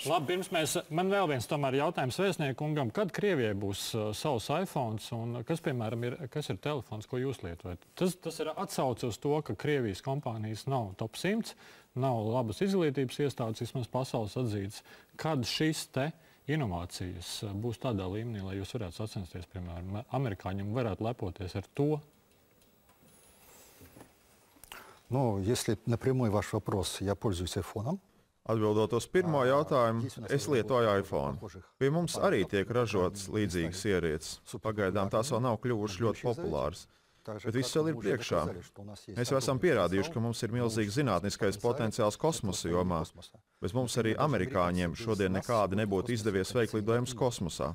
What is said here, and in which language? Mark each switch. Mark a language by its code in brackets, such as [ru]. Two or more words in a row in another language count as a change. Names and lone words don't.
[lv] Labi, pirms man vēl viens tomēr jautājums vēstniekungam, kad Krievijai būs savs iPhones, un kas, piemēram, kas ir telefons, ko jūs lietojat? Tas ir atsauce uz to, ka Krievijas kompānijas nav top 100, nav labas izglītības iestādes, vismaz pasaules atzītas. Kad šis te inovācijas būs tādā līmenī, lai jūs varētu sacensties, piemēram, amerikāņiem varētu lepoties ar to? [ru] Если напрямую ваш вопрос, я пользуюсь айфоном. [lv] Atbildot uz pirmo jautājumu, es lietoju iPhone. Pie mums arī tiek ražotas līdzīgas ierīces. Pagaidām tās vēl nav kļuvušas ļoti populāras. Bet viss vēl ir priekšā. Mēs jau esam pierādījuši, ka mums ir milzīgs zinātniskais potenciāls kosmosa jomā. Bez mums arī amerikāņiem šodien nekādi nebūtu izdevies veikt lidojumus kosmosā.